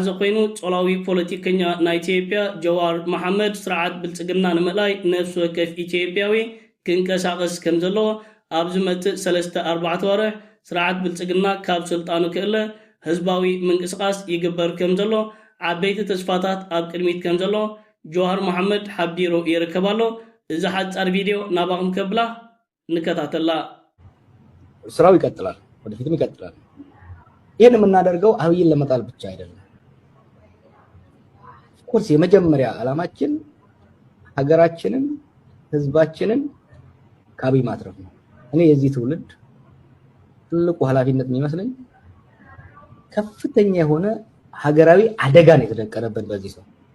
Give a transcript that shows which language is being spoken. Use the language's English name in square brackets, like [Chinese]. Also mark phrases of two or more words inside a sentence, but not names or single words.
[Tigrinya] ኮይኑ ጾላዊ ፖለቲከኛ ናይ ኢትዮጵያ ጀዋር መሓመድ ስርዓት ብልጽግና ንምእላይ ነፍሲ ወከፍ ኢትዮጵያዊ ክንቀሳቐስ ከም ዘለዎ ኣብ ዝመጽእ 3-4 ወርሕ ስርዓት ብልጽግና ካብ ስልጣኑ ክእለ ህዝባዊ ምንቅስቓስ ይግበር ከም ዘሎ ዓበይቲ ተስፋታት ኣብ ቅድሚት ከም ዘሎ ጀዋር መሓመድ ሓቢሩ ይርከብ ኣሎ እዚ ሓጻር ቪድዮ ናባኹም ከብላ ንከታተላ [Amharic] ስራው ይቀጥላል ወደፊትም ይቀጥላል ይሄን የምናደርገው አብይን ለመጣል ብቻ አይደለም ኮርስ የመጀመሪያ ዓላማችን ሀገራችንን ህዝባችንን ከአብይ ማትረፍ ነው እኔ የዚህ ትውልድ ትልቁ ኃላፊነት የሚመስለኝ ከፍተኛ የሆነ ሀገራዊ አደጋ ነው የተደቀነበት በዚህ ሰው